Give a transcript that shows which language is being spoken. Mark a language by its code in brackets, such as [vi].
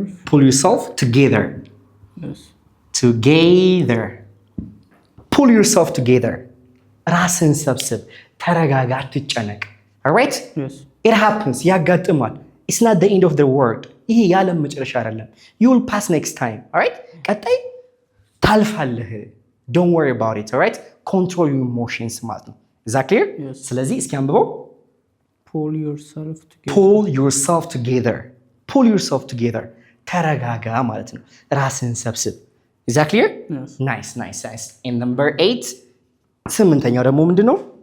[en] Pull yourself together. Yes. Together. Pull yourself together. [am] ራስን ሰብስብ ተረጋጋ አትጨነቅ። all right? [en] Yes. It happens. [am] ያጋጥማል። [en] It's not the end of the world. [am] ይሄ የዓለም መጨረሻ አይደለም። [en] You will pass next time. all right? [am] ቀጣይ ታልፋለህ። [en] Don't worry about it. all right? Control your emotions [am] ማለት ነው። [en] Is that clear? Yes. [am] ስለዚህ እስኪ አንብበው። [en] Pull yourself together. Pull yourself together. Pull yourself together. [am] ተረጋጋ ማለት ነው። ራስን ሰብስብ። [en] Is that clear? Yes. Nice. And number 8 [am] ስምንተኛው ደግሞ ምንድን ነው?